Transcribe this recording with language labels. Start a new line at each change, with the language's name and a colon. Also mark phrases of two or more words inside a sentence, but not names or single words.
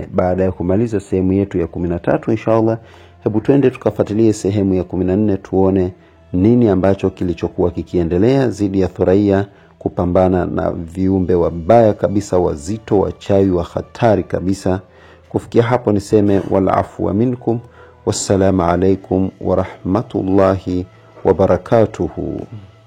Swahili: Baada ya kumaliza sehemu yetu ya 13 inshallah, hebu twende tukafuatilie sehemu ya 14 tuone nini ambacho kilichokuwa kikiendelea dhidi ya Thuraiya kupambana na viumbe wabaya kabisa, wazito, wachawi wa hatari kabisa. Kufikia hapo niseme
Arabic: والعفو منكم والسلام عليكم ورحمة الله وبركاته.